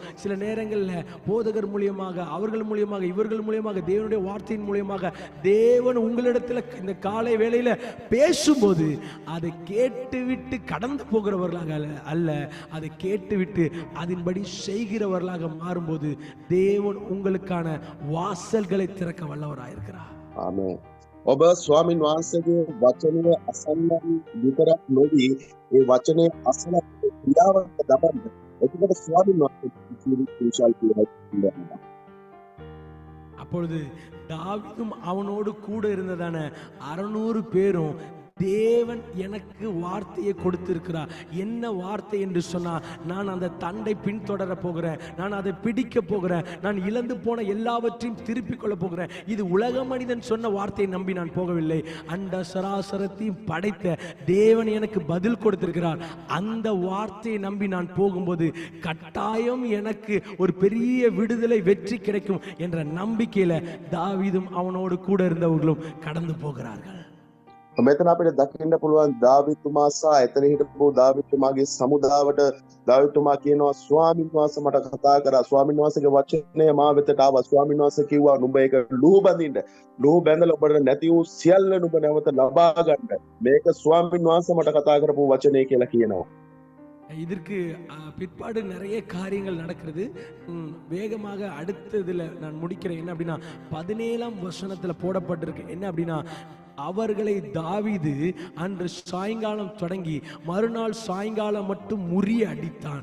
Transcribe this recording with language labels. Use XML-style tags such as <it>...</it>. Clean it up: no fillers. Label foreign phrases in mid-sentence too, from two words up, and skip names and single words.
<ta>சில நேரங்களில் போதகர் மூலியமாக, அவர்கள் மூலியமாக, இவர்கள் மூலியமாக, தேவனுடைய வார்த்தையின் மூலியமாக தேவன் உங்களிடத்துல இந்த காலை வேளையில பேசும்போது அதை கேட்டுவிட்டு கடந்து போகிறவர்களாக அல்ல, அதை கேட்டுவிட்டு அதன்படி செய்கிறவர்களாக மாறும்போது தேவன் உங்களுக்கான வாசல்களை திறக்க வல்லவராயிருக்கிறார்.</ta> <si>ආමේන්. ඔබ ස්වාමින් වහන්සේගේ වචනය අසන්නන් විතරක් නොවි ඒ වචනය අසන ක්‍රියාවට දබන්න. එතකොට ස්වාමින් වහන්සේ</si> <ta>அப்பொழுது தாவீதும் அவனோடு கூட இருந்ததான 600 பேரும் தேவன் எனக்கு வார்த்தையை கொடுத்திருக்கிறார். என்ன வார்த்தை என்று சொன்னா, நான் அந்த தண்டை பின்தொடர போகிறேன், நான் அதை பிடிக்க போகிறேன், நான் இழந்து போன எல்லாவற்றையும் திருப்பிக் கொள்ள போகிறேன். இது உலக மனிதன் சொன்ன வார்த்தையை நம்பி நான் போகவில்லை, அண்ட சராசரத்தையும் படைத்த தேவன் எனக்கு பதில் கொடுத்திருக்கிறார். அந்த வார்த்தையை நம்பி நான் போகும்போது கட்டாயம் எனக்கு ஒரு பெரிய விடுதலை வெற்றி கிடைக்கும் என்ற நம்பிக்கையில தாவீதும் அவனோடு கூட இருந்தவர்களும் கடந்து போகிறார்கள்.</ta> <si>මෙතන අපිට දකින්න පුළුවන් දාවීදුතුමා සහ එතන හිටපු දාවීදුතුමාගේ සමුදාවට දාවීදුතුමා කියනවා ස්වාමීන් වහන්සේ මට කතා කරා, ස්වාමීන් වහන්සේගේ වචනය මා වෙතට ආවා, ස්වාමීන් වහන්සේ කිව්වා නුඹ ඒක ලුහු බඳින්න, ලුහු බැඳලා ඔබට නැති වූ සියල්ල නුඹ නැවත ලබා ගන්න. මේක ස්වාමීන් වහන්සේ මට කතා කරපු වචනය කියලා කියනවා.</si> <ta>இதற்கு பிற்பாடு நிறைய காரியங்கள் நடக்கிறது. வேகமாக அடுத்ததுல நான் முடிக்கிறேன். என்ன அப்படின்னா 17ஆம் வசனத்துல போடப்பட்டிருக்கு. என்ன அப்படின்னா, அவர்களை தாவீது அன்று சாயங்காலம் தொடங்கி மறுநாள் சாயங்காலம் மட்டும் முறியடித்தான்.</ta>